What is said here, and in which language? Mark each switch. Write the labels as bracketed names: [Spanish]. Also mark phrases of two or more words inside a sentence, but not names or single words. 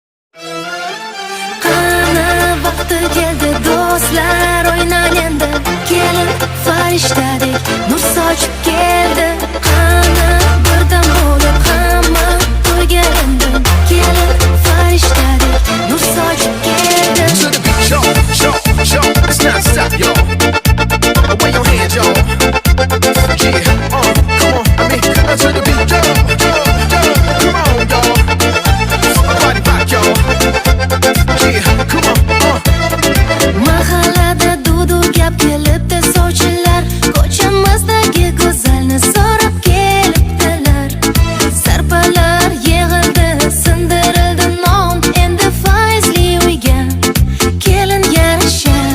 [Uzbek] Qani vaqti keldi do'stlar o'ynang endi. Kelin farishtadek nur sochib keldi. Qani birdan bo'lib hamma to'yga endi. Kelin farishtadek nur sochib keldi. [English] To the beat, yo, it's not stop, yo. Away your hands, yo. Yeah, come on, I mean, to the beat, yo, come on, yo. Body rock, yo. Yeah, come on, [Uzbek] Mahallada dudu gap kelibdi sovchilar, ko'chamizdagi go'zalni so'rab kelibdilar. Sarpalar yig'ildi, sindirildi non, endi faizli uyga kelin yarashar.